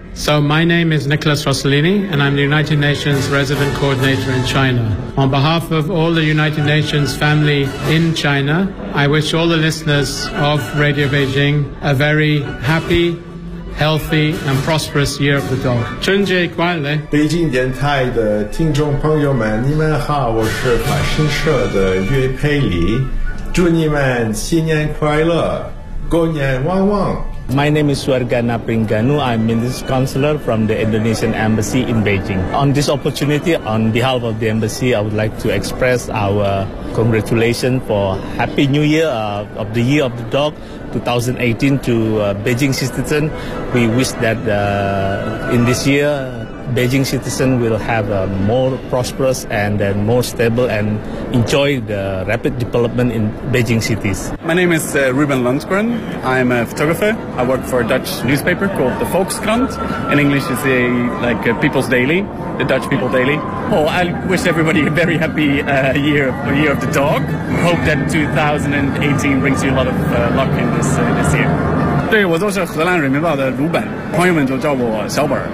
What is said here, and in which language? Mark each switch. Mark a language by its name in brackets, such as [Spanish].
[English] So my name is Nicholas Rossellini, and I'm the United Nations Resident Coordinator in China. On behalf of all the United Nations family in China, I wish all the listeners of Radio Beijing a very happy, healthy, and prosperous Year of the Dog. [Chinese] 春节快乐！北京电台的听众朋友们，你们好，我是法新社的岳佩里，祝你们新年快乐，狗年旺旺。 [English] My name is Suargana Pringanu. I'm Minister Counselor from the Indonesian Embassy in Beijing. On this opportunity, on behalf of the Embassy, I would like to express our congratulations for Happy New Year of the Year of the Dog 2018 to Beijing citizen. We wish that in this year, Beijing citizen will have a more prosperous and then more stable and enjoy the rapid development in Beijing cities. My name is Ruben Lundgren. I'm a photographer. I work for a Dutch newspaper called the Volkskrant. In English, it's a, like a People's Daily, the Dutch People Daily. Oh, I wish everybody a very happy year of the dog. Hope that 2018 brings you a lot of luck in this, this year. [Chinese] 对，我就是荷兰人民报的鲁本，朋友们就叫我小本。